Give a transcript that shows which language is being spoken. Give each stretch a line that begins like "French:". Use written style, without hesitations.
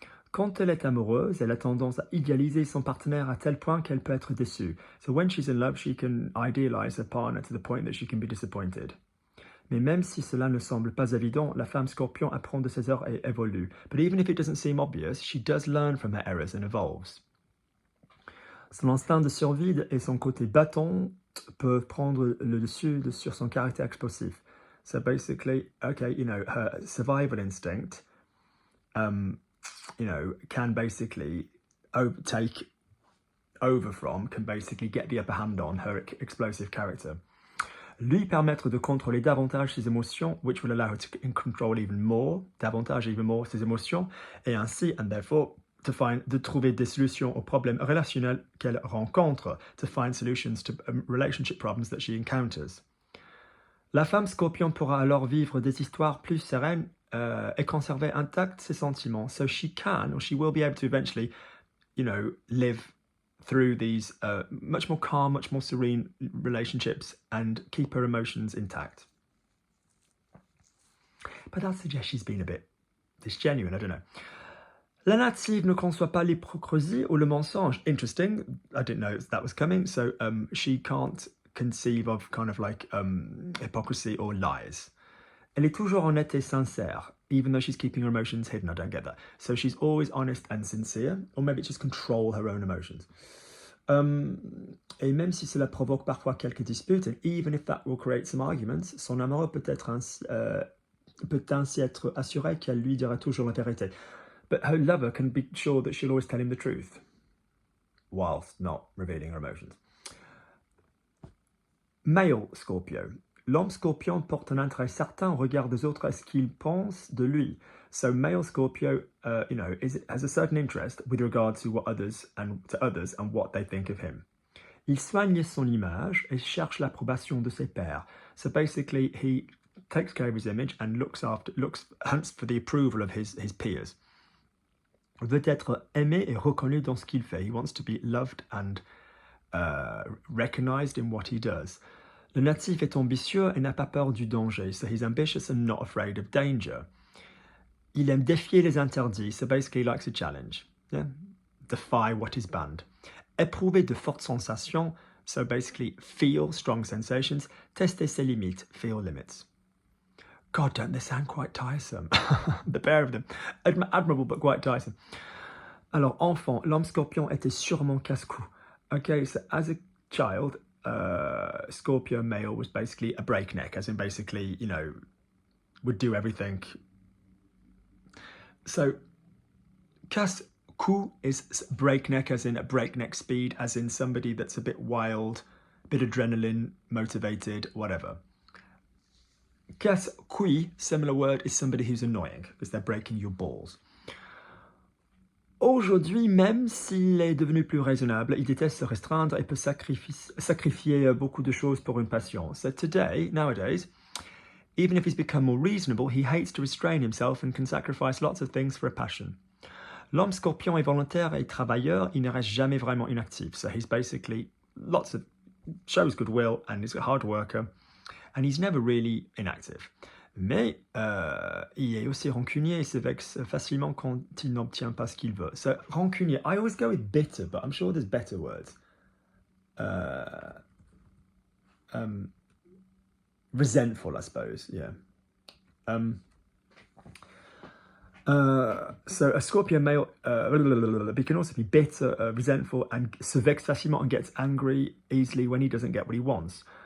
French: Quand elle est amoureuse, elle a tendance à idéaliser son partenaire à tel point qu'elle peut être déçue.
English: So when she's in love, she can idealize her partner to the point that she can be disappointed.
French: Mais même si cela ne semble pas évident, la femme Scorpion apprend de ses erreurs et évolue.
English: But even if it doesn't seem obvious, she does learn from her errors and evolves.
French: Son instinct de survie et son côté battant peuvent prendre le dessus sur son caractère explosif.
English: So basically, okay, her survival instinct, can basically can basically get the upper hand on her explosive character.
French: lui permettre de contrôler davantage ses émotions,
English: which will allow her to control even more,
French: davantage
English: even more
French: ses émotions, et ainsi,
English: and therefore,
French: de trouver des solutions aux problèmes relationnels qu'elle rencontre,
English: to find solutions to relationship problems that she encounters.
French: La femme scorpion pourra alors vivre des histoires plus sereines et conserver intacts ses sentiments,
English: so she can, or she will be able to eventually, live through these much more calm, much more serene relationships and keep her emotions intact. But that suggests she's been a bit disgenuine, I don't know.
French: La native ne conçoit pas l'hypocrisie ou le mensonge.
English: Interesting. I didn't know that was coming. So she can't conceive of kind of like hypocrisy or lies.
French: Elle est toujours honnête et sincère,
English: even though she's keeping her emotions hidden. I don't get that. So she's always honest and sincere, or maybe just control her own emotions.
French: Et même si cela provoque parfois quelques disputes,
English: and even if that will create some arguments,
French: son amoureux peut ainsi être assuré qu'elle lui dira toujours la vérité.
English: But her lover can be sure that she'll always tell him the truth, whilst not revealing her emotions. Male Scorpio.
French: L'homme scorpion porte un intérêt certain au regard des autres à ce qu'ils pensent de lui.
English: So male Scorpio, has a certain interest with regard to others and what they think of him.
French: Il soigne son image et cherche l'approbation de ses pairs.
English: So basically, he takes care of his image and hunts for the approval of his peers.
French: Veut être aimé et reconnu dans ce qu'il fait.
English: He wants to be loved and recognized in what he does.
French: Le natif est ambitieux et n'a pas peur du danger.
English: So he's ambitious and not afraid of danger.
French: Il aime défier les interdits.
English: So basically he likes a challenge. Yeah? Defy what is banned.
French: Éprouver de fortes sensations.
English: So basically feel strong sensations.
French: Tester ses limites.
English: Feel limits. God, don't they sound quite tiresome? The pair of them. Admirable, but quite tiresome.
French: Alors, enfant, l'homme scorpion était sûrement casse-cou.
English: Okay, so as a child, Scorpio male was basically a breakneck, as in basically, would do everything. So, casse-cou is breakneck, as in a breakneck speed, as in somebody that's a bit wild, bit adrenaline, motivated, whatever. Casse-couille, similar word, is somebody who's annoying, because they're breaking your balls.
French: Aujourd'hui, même s'il est devenu plus raisonnable, il déteste se restreindre et peut sacrifier beaucoup de choses pour une passion.
English: So today, nowadays, even if he's become more reasonable, he hates to restrain himself and can sacrifice lots of things for a passion.
French: L'homme scorpion est volontaire et travailleur, il ne reste jamais vraiment inactif.
English: So he's basically shows goodwill and he's a hard worker and he's never really inactive.
French: Mais il est aussi rancunier et se vexe facilement quand il n'obtient pas ce qu'il veut.
English: So, rancunier, I always go with bitter, but I'm sure there's better words. Resentful, I suppose, yeah. So a Scorpio male, he can also be bitter, resentful, and
French: se vexe facilement
English: and gets angry easily when he doesn't get what he wants.